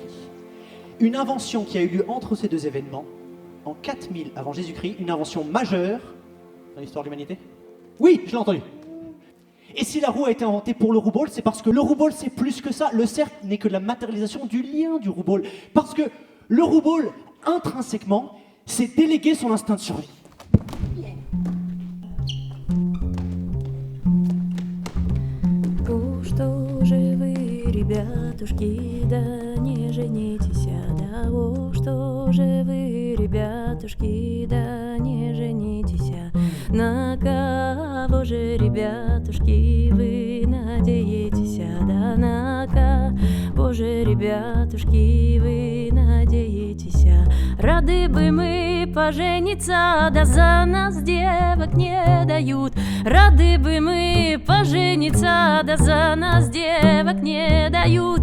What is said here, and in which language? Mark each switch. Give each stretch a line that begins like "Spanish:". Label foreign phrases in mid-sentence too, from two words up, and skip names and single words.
French: Une invention qui a eu lieu entre ces deux événements, en 4000 avant Jésus-Christ, une invention majeure dans l'histoire de l'humanité. Oui, je l'ai entendu. Et si la roue a été inventée pour le rouball, c'est parce que le rouball, c'est plus que ça. Le cercle n'est que la matérialisation du lien du rouball. Parce que le rouball, intrinsèquement, c'est déléguer son instinct de survie.
Russian: Что же вы, ребятушки, да не женитесь, да о, что же вы, ребятушки, да не женитесь, на кого же, ребятушки, вы надеетесь, да на кого же, ребятушки, вы надеетесь, рады бы мы пожениться, да за нас девок не дают, рады бы мы пожениться, да за нас девок не дают.